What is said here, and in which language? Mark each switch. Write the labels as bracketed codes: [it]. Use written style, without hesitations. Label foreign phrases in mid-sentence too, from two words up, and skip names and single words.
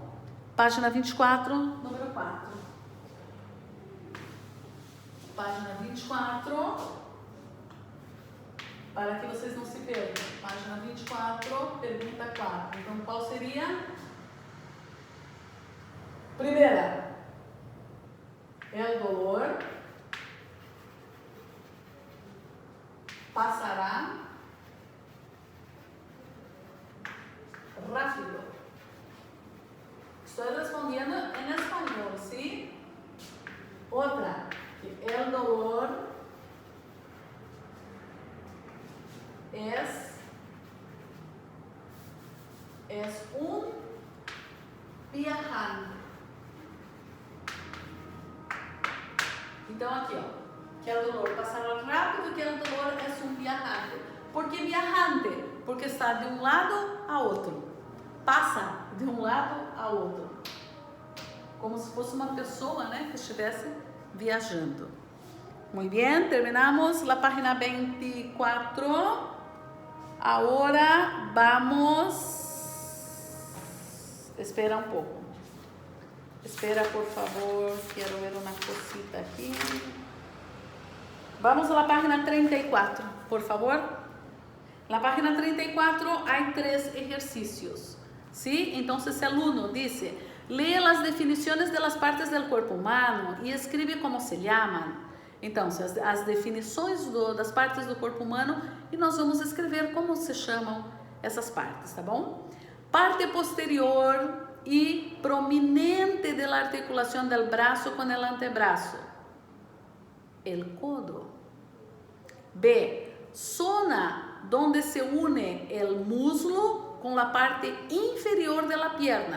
[pt] Página 24, número 4. Página 24, para que vocês não se percam. Página 24, pergunta 4. Então, qual seria? Primeira, [es] el dolor pasará rápido. Estou respondiendo en español, ¿sí? Otra, que el dolor es un viajante. [pt] Então aqui, ó, [es] que el dolor pasará rápido, que el dolor es un viajante. ¿Por qué viajante? [pt] Porque está de um lado a outro. Passa de um lado a outro. Como se fosse uma pessoa, né, que estivesse viajando. [es] Muy bien, terminamos la página 24. Ahora vamos... [pt] Espera um pouco. Espera, por favor, quero ver uma cosita aqui. [es] Vamos a la página 34, por favor. [pt] Na página 34 há 3 ejercicios. ¿Sí? [es] Entonces el uno dice, lee las definiciones de las partes del cuerpo humano y escribe como se llaman. [pt] Então, as definições das partes do corpo humano e nós vamos escrever como se chamam essas partes, tá bom? [es] Parte posterior y prominente de la articulación del brazo con el antebrazo. El codo. B. Zona donde se une el muslo con la parte inferior de la pierna.